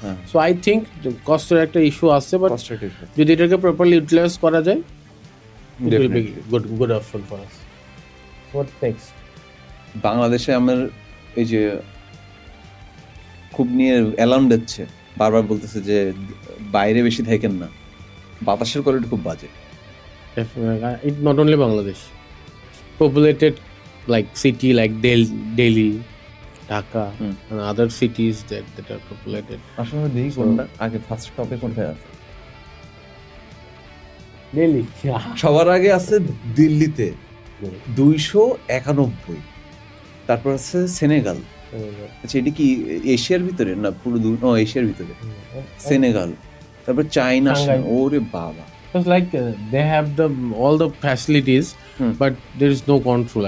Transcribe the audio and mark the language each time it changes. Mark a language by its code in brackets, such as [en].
[bn] So I think কস্টের একটা issue আছে, but যদি এটাকে প্রপারলি ইউটিলাইজ করা যায় [en] it will be good option for us. What next? [bn] বাংলাদেশে আমার এই যে খুব নিয়ে অ্যালার্ম দিচ্ছে, বারবার বলতেছে যে বাইরে বেশি থাকেন না, বাতাসের কোয়ালিটি খুব বাজে। [en] It not only Bangladesh, populated like city like Delhi, Dhaka, and other cities that are populated. [bn] আসলে দেখি কোনটা আগে, ফার্স্ট টপে কোনটা আছে? দিল্লি সবার আগে আছে দিল্লিতে 291, তারপর আছে সেনেগাল। আচ্ছা, এটা কি এশিয়ার ভিতরে না পুরো এশিয়ার ভিতরে? সেনেগাল, তারপর চায়না। ওরে বাবা, [en] it's like they have all the facilities, but there is no control.